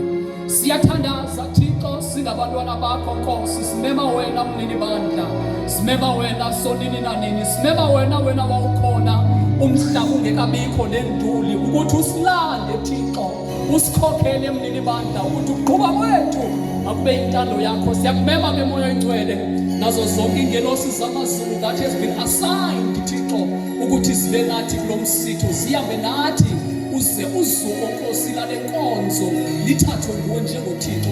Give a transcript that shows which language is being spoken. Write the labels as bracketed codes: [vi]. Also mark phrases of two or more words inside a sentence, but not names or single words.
[xh] Siyathandaza Thixo singabantwana bakho Nkosi, simema wena mnini bandla, simema wena sonini nanini, simema wena wawukhona umhlaba ungekabikho nenduli, ukuthi usilande Thixo, usikhokhele mnini bandla, ukuthi uqhuba kwethu akube intando yakho. Siyakumema ke moya oyingcwele nazo zonke ingelosi zamazulu [en] that has been assigned [xh] Thixo ukuthi sibe nathi kulo msitho, zihambe nathi uze uzuko Nkosi lale nkonzo lithathwe nguwe njengoThixo.